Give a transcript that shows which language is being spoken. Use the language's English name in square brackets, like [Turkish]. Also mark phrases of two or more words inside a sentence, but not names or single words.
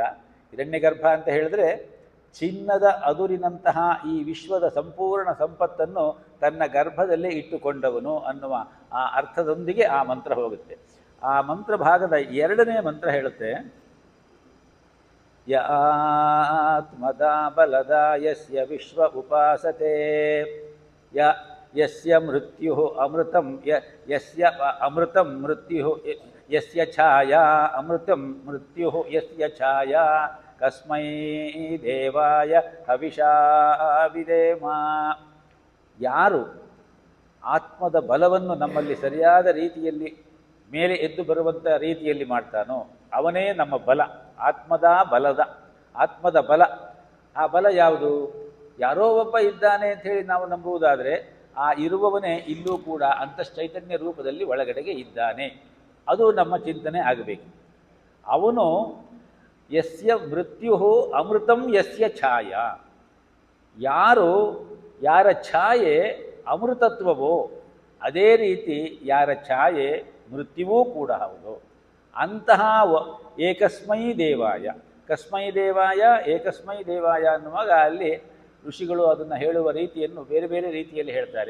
[Kannada] ಹಿರಣ್ಯಗರ್ಭ ಅಂತ ಹೇಳಿದ್ರೆ ಚಿನ್ನದ ಅದುರಿನಂತಹ ಈ ವಿಶ್ವದ ಸಂಪೂರ್ಣ ಸಂಪತ್ತನ್ನು ತನ್ನ ಗರ್ಭದಲ್ಲೇ ಇಟ್ಟುಕೊಂಡವನು ಅನ್ನುವ ಆ ಅರ್ಥದೊಂದಿಗೆ ಆ ಮಂತ್ರ ಹೋಗುತ್ತೆ. ಆ ಮಂತ್ರ ಭಾಗದ 2ನೇ ಮಂತ್ರ ಹೇಳುತ್ತೆ, [Sanskrit] ಯ ಆತ್ಮದ ಬಲದ ಯಸ್ಯ ವಿಶ್ವ ಉಪಾಸತೆ ಯಸ್ಯ ಮೃತ್ಯು ಅಮೃತಂ ಯಸ್ಯ ಅಮೃತಂ ಮೃತ್ಯು ಯಸ್ಯ ಛಾಯಾ ಅಮೃತಂ ಮೃತ್ಯು ಯಸ್ಯ ಛಾಯಾ ಕಸ್ಮೈ ದೇವಾಯ ಹವಿಷಾ ವಿಧೇಮ. [Kannada] ಯಾರು ಆತ್ಮದ ಬಲವನ್ನು ನಮ್ಮಲ್ಲಿ ಸರಿಯಾದ ರೀತಿಯಲ್ಲಿ ಮೇಲೆ ಎದ್ದು ಬರುವಂಥ ರೀತಿಯಲ್ಲಿ ಮಾಡ್ತಾನೋ ಅವನೇ ನಮ್ಮ ಬಲ. ಆತ್ಮದ ಬಲ. ಆ ಬಲ ಯಾವುದು? ಯಾರೋ ಒಬ್ಬ ಇದ್ದಾನೆ ಅಂಥೇಳಿ ನಾವು ನಂಬುವುದಾದರೆ ಆ ಇರುವವನೇ ಇಲ್ಲೂ ಕೂಡ ಅಂತಶ್ಚೈತನ್ಯ ರೂಪದಲ್ಲಿ ಒಳಗಡೆಗೆ ಇದ್ದಾನೆ. ಅದು ನಮ್ಮ ಚಿಂತನೆ ಆಗಬೇಕು. ಅವನು [Sanskrit] ಯಸ್ಯ ಮೃತ್ಯು ಅಮೃತಂ ಯಸ್ಯ ಛಾಯ, [Kannada] ಯಾರ ಛಾಯೆ ಅಮೃತತ್ವವೋ ಅದೇ ರೀತಿ ಯಾರ ಛಾಯೆ ಮೃತ್ಯುವೂ ಕೂಡ ಹೌದು. ಅಂತಹ [Sanskrit] ಏಕಸ್ಮೈ ದೇವಾಯ, ಕಸ್ಮೈ ದೇವಾಯ ಏಕಸ್ಮೈ ದೇವಾಯ [Kannada] ಅನ್ನುವಾಗ ಅಲ್ಲಿ ಋಷಿಗಳು ಅದನ್ನು ಹೇಳುವ ರೀತಿಯನ್ನು ಬೇರೆ ಬೇರೆ ರೀತಿಯಲ್ಲಿ ಹೇಳ್ತಾರೆ.